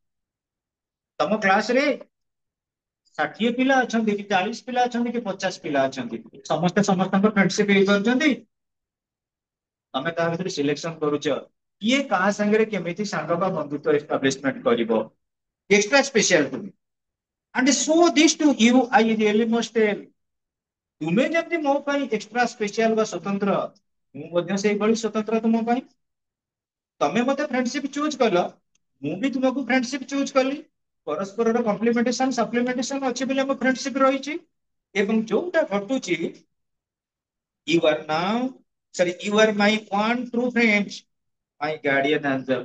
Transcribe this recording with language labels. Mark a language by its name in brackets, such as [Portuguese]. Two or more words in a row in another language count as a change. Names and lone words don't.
[Odia] ତମ କ୍ଲାସରେ 60 ପିଲା ଅଛନ୍ତି କି 40 ପିଲା ଅଛନ୍ତି କି 50 ପିଲା ଅଛନ୍ତି, ସମସ୍ତେ ସମସ୍ତଙ୍କ ଫ୍ରେଣ୍ଡସିପ ହେଇପାରୁଛନ୍ତି। ତମେ ତା ଭିତରେ ସିଲେକ୍ସନ କରୁଛ କିଏ କାହା ସାଙ୍ଗରେ କେମିତି ସାଙ୍ଗ ବା ବନ୍ଧୁତ୍ୱ ଏଷ୍ଟାବ୍ଲିଶମେଣ୍ଟ କରିବ। [English] extra special to me and so this to you I really must tell। [Odia] ତୁମେ ଯେମିତି ମୋ ପାଇଁ [English] extra special [Odia] ବା ସ୍ୱତନ୍ତ୍ର, ମୁଁ ମଧ୍ୟ ସେଇଭଳି ସ୍ୱତନ୍ତ୍ର ତୁମ ପାଇଁ। ତମେ ମତେ [English] friendship choose [Odia] କଲ, ମୁଁ ବି ତୁମକୁ [English] friendship choose [Odia] କଲି। ପରସ୍ପରର [English] complementation supplementation [Odia] ଅଛି ବୋଲି ଆମ ଫ୍ରେଣ୍ଡସିପ ରହିଛି। ଏବଂ ଯୋଉଟା ଘଟୁଛି, [English] you are now sorry you are my one true friend, my guardian angel.